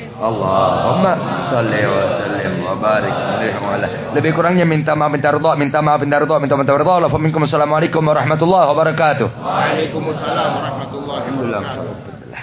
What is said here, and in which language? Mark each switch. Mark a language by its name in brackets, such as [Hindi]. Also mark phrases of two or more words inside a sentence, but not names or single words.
[Arabic] اللهم صل وسلم وبارك عليه وعلى. [Indonesian] Lebih kurangnya minta maaf, minta ridha, minta maaf, minta ridha, minta ridha. [Arabic] السلام عليكم ورحمة الله وبركاته. وعليكم السلام ورحمة الله وبركاته.